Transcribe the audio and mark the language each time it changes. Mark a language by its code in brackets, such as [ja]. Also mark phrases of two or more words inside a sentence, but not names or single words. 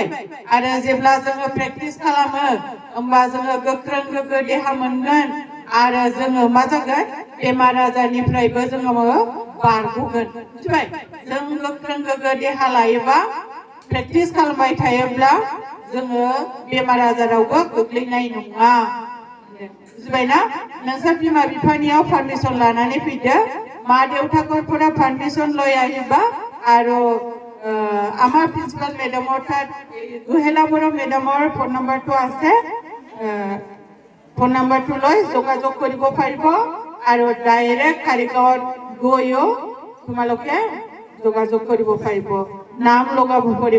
[brx] आरो जेब्ला जोङो प्रेक्टिस खालामो होमबा जोङो गोख्रों गोग्गो देहा मोनगोन आरो जोङो मा जागोन बेमार आजारनिफ्रायबो जोङो बारग'गोन, मिथिबाय? जों गोख्रों गोग्गो देहा लायोबा प्रेक्टिस खालामबाय थायोब्ला जोङो बेमार आजारावबो गोग्लैनाय नङा, बुजिबायना? नोंसोर बिमा बिफानियाव पारमिसन लानानै फैदो, [as] মা দেউতাকৰ পারমিশন লৈ আহিবা। আৰু আমাৰ [en] principal madam [as] তাত গুহেলাবৰ মেডামৰ [en] phone number [as] আছে, [en] phone number [as] লৈ যোগাযোগ কৰিব পাৰিব আৰু ডাইৰেক্ট কাৰিগাঁৱত গৈও তোমালোকে যোগাযোগ কৰিব পাৰিব, নাম লগাব পাৰিব।